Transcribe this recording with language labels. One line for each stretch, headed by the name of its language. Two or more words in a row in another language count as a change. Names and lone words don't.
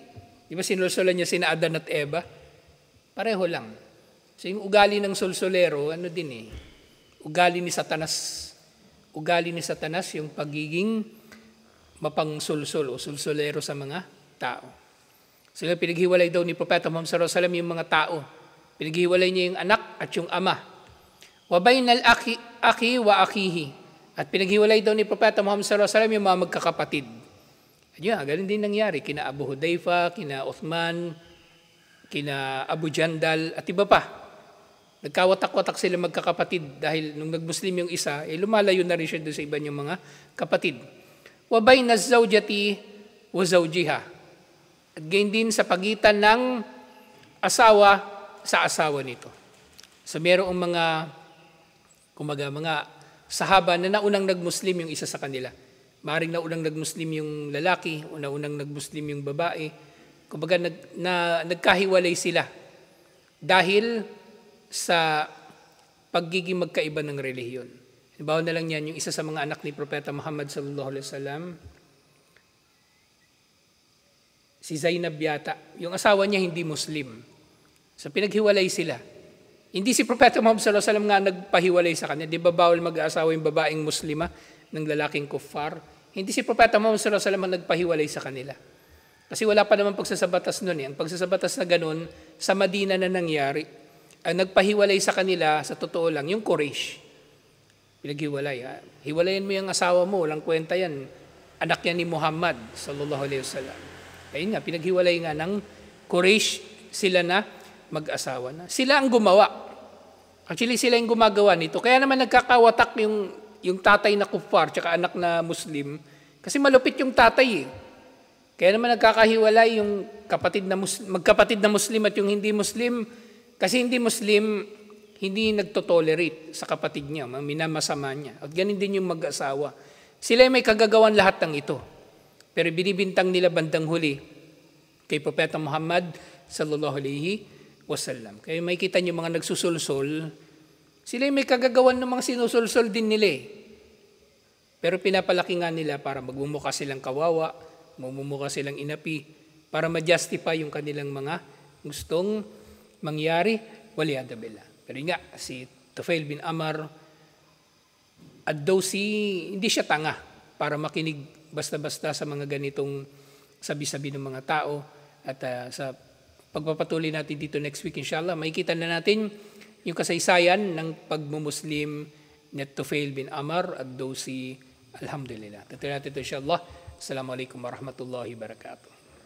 Filipino: Di ba sinulsulan niya sina Adan at Eva? Pareho lang. So yung ugali ng sulsulero, ugali ni Satanas. Ugali ni Satanas yung pagiging mapangsulsul o sulsulero sa mga tao. So pinaghiwalay daw ni Propeta Muhammad
Arabic: صلى الله عليه وسلم
Filipino: yung mga tao. Pinaghiwalay niya yung anak at yung ama.
Arabic: وبين الأخ وأخيه.
Filipino: At pinaghiwalay daw ni Propeta Muhammad
Arabic: صلى الله عليه وسلم
Filipino: yung mga magkakapatid. Ganun din nangyari. Kina Abu Hudayfa, kina Uthman, kina Abu Jandal, at iba pa. Nagkawatak-watak sila magkakapatid dahil nung nag-Muslim yung isa, lumalayo na rin siya doon sa iba niyang mga kapatid.
Arabic: وبين الزوجة وزوجها.
Filipino: At gayon din sa pagitan ng asawa sa asawa nito. So merong mga sahaba na naunang nag-Muslim yung isa sa kanila. Maring naunang nag-Muslim yung lalaki, naunang nag-Muslim yung babae. Kumbaga nagkahiwalay sila dahil sa pagiging magkaiba ng relihiyon. Halimbawa na lang yan, yung isa sa mga anak ni Propeta Muhammad
Arabic: صلى الله عليه وسلم,
Filipino: si Zainab yata. Yung asawa niya hindi Muslim. So pinaghiwalay sila. Hindi si Propeta Muhammad
Arabic: صلى الله عليه وسلم
Filipino: nga nagpahiwalay sa kanya. Di ba bawal mag-aasawa yung babaeng Muslima ng lalaking kuffar? Hindi si Propeta Muhammad
Arabic: صلى الله عليه وسلم
Filipino: ang nagpahiwalay sa kanila. Kasi wala pa naman pagsasabatas nun. Ang pagsasabatas na ganun, sa Madina na nangyari. Ang nagpahiwalay sa kanila, sa totoo lang, yung Quraysh. Pinaghiwalay. Hiwalayan mo yung asawa mo, walang kwenta yan. Anak yan ni Muhammad
Arabic: صلى الله عليه وسلم.
Filipino: Ayun nga, pinaghiwalay nga ng Quraysh, sila na mag-asawa na. Sila ang gumawa. Actually, sila yung gumagawa nito. Kaya naman nagkakawatak yung tatay na kuffar tsaka anak na Muslim. Kasi malupit yung tatay eh. Kaya naman nagkakahiwalay yung magkapatid na Muslim at yung hindi Muslim. Kasi hindi Muslim, hindi nagtotolerate sa kapatid niya, minamasama niya. At ganun din yung mag-asawa. Sila may kagagawan lahat ng ito. Pero binibintang nila bandang huli kay Propeta Muhammad
Arabic: صلى الله عليه وسلم.
Filipino: Kaya may kita niyo mga nagsusulsol, sila may kagagawan ng mga sinusulsol din nila eh. Pero pinapalaki nga nila para magmumukha silang kawawa, magmumukha silang inapi, para ma-justify yung kanilang mga gustong mangyari,
Arabic: والعياذ بالله.
Filipino: Pero nga, si Tufail bin Amr, hindi siya tanga para makinig basta-basta sa mga ganitong sabi-sabi ng mga tao. At sa pagpapatuloy natin dito next week, inshallah, makikita na natin yung kasaysayan ng pagmumuslim ni Tufail bin Amr at Dawsi. Alhamdulillah. Tutuloy natin ito inshallah.
Arabic: السلام عليكم ورحمة الله وبركاته.